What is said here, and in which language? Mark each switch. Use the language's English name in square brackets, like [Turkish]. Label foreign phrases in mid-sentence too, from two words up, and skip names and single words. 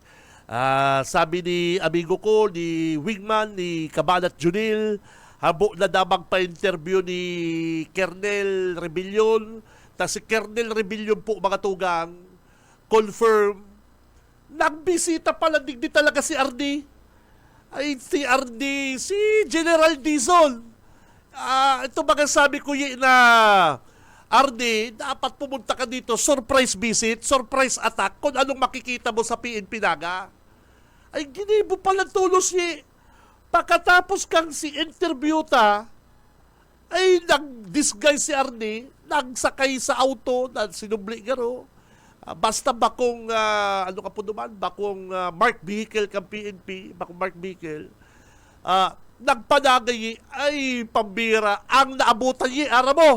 [Bikol] Sabi ni amigo ko, ni Wingman, ni Kabanat Junil, habo na damang pa-interview ni Kernel Rebellion. Si Kernel Rebellion po, mga tugang, confirm, nagbisita pala digdi talaga si RD. Ay, si RD, si General Dizon. [Filipino] Ito mga sabi ko na RD, dapat pumunta ka dito, [English] surprise visit, surprise attack, [Filipino] kung anong makikita mo sa PNP Naga. [Bikol] Ay, ginibo pala tulos niya. Pagkatapos kang si interview ta, ay nag-disguise si Arnie, nagsakay sa auto na sinubli garo. Basta bakong, ano ka po naman, bakong [English] marked vehicle [Bikol] kang PNP, bakong [English] marked vehicle, [Bikol] nagpanagay, ay pambira, ang naabutan ara mo.